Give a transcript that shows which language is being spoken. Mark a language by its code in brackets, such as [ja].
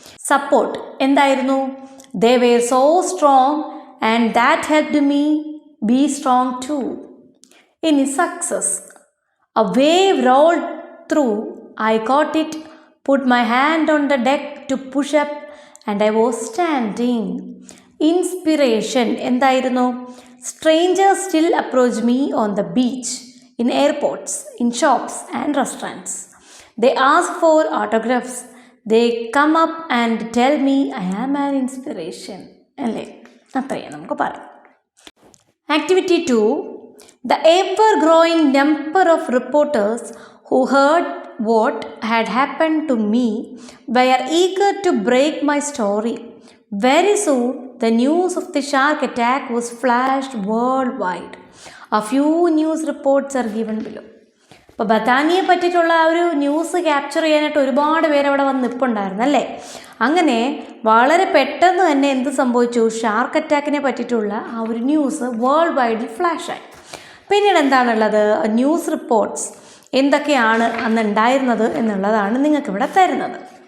[ml] Support എന്തായിരുന്നു? [en] They were so strong and that helped me be strong too. ഇനി success, a wave rolled through I caught it, put my hand on the deck to push up and I was standing. [ml] Inspiration എന്തായിരുന്നു? [en] Strangers still approach me on the beach, in airports, in shops and restaurants. They ask for autographs. They come up and tell me I am an inspiration. [ml] അല്ലേ? അത്രയും നമുക്ക് പറയാം. [en] Activity 2, the ever-growing number of reporters who heard what had happened to me were eager to break my story. Very soon, the news of the shark attack was flashed worldwide. A few news reports are given below. [ml] അപ്പോൾ ബഥാനിയെ പറ്റിയിട്ടുള്ള ആ ഒരു news capture ചെയ്യാനായിട്ട് ഒരുപാട് പേര് അവിടെ വന്ന് നിൽപ്പുണ്ടായിരുന്നു അല്ലേ? അങ്ങനെ വളരെ പെട്ടെന്ന് തന്നെ എന്ത് സംഭവിച്ചു? ഷാർക്ക് അറ്റാക്കിനെ പറ്റിയിട്ടുള്ള ആ ഒരു ന്യൂസ് വേൾഡ് വൈഡിൽ ഫ്ലാഷായി. പിന്നീട് എന്താണുള്ളത്? ന്യൂസ് റിപ്പോർട്ട്സ് എന്തൊക്കെയാണ് അന്ന് ഉണ്ടായിരുന്നത് എന്നുള്ളതാണ് നിങ്ങൾക്കിവിടെ തരുന്നത്.